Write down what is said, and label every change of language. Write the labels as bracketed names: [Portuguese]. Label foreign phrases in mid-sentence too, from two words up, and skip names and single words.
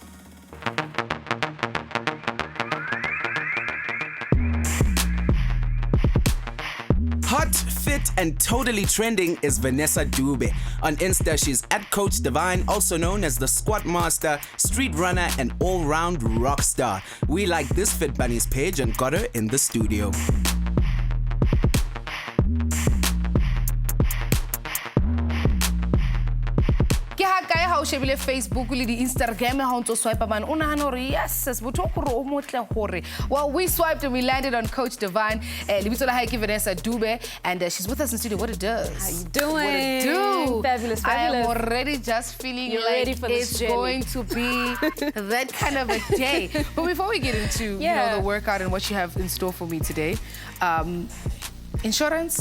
[English] Hot, fit, and totally trending is Vanessa Dube. On Insta, she's at Coach Divine, also known as the Squat Master, Street Runner, and all-round rock star. We like this Fit Bunnies page and got her in the studio. [Southern Sotho] Ke ha kae ha o shebile Facebook le di Instagram ha o ntso swipe man o nahana hore yes botho gore o motle gore [English] well we swiped and we landed on Coach Divine [Southern Sotho] lebitso la hae ke Vanessa Dube [English] and she's with us in studio. What it does? How you doing? What it do? Fabulous, I am fabulous. already just feeling You're like ready for this it's journey. going to be that kind of a day. But before we get into you know, the workout and what you have in store for me today, insurance, NGO,